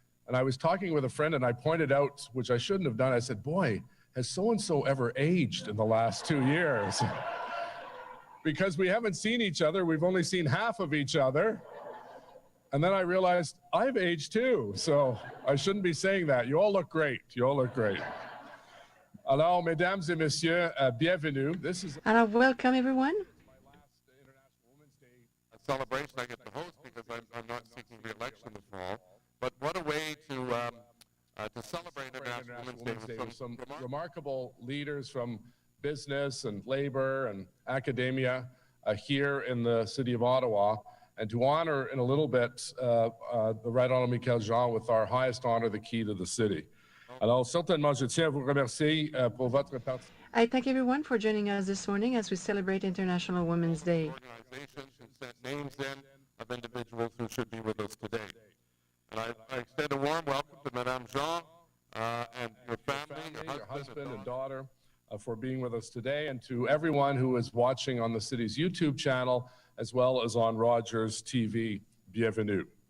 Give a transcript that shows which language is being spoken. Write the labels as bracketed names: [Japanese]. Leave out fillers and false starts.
[English] And I was talking with a friend and I pointed out, which I shouldn't have done, I said, boy, has so-and-so ever aged in the last 2 years? Because we haven't seen each other, we've only seen half of each other. And then I realized I've aged too, so I shouldn't be saying that. You all look great, you all look great. [French] Alors, mesdames et messieurs, bienvenue. [English] This is And welcome everyone. my last International Women's Day. A celebration I get to host because I'm not seeking re-election this fall. But what a way to celebrate International Women's Day with some remarkable leaders from business and labor and academia here in the city of Ottawa, and to honor in a little bit the Right Honourable Michaëlle Jean with our highest honor, the key to the city. [French] Alors, certainement, je tiens à vous remercier pour votre participation. [English] I thank everyone for joining us this morning as we celebrate International Women's Day. Organizations who sent names in of individuals who should be with us today. And I extend a warm welcome to Madame Jean and your family, Your husband and daughter, for being with us today, and to everyone who is watching on the city's YouTube channel, as well as on Rogers TV. Bienvenue.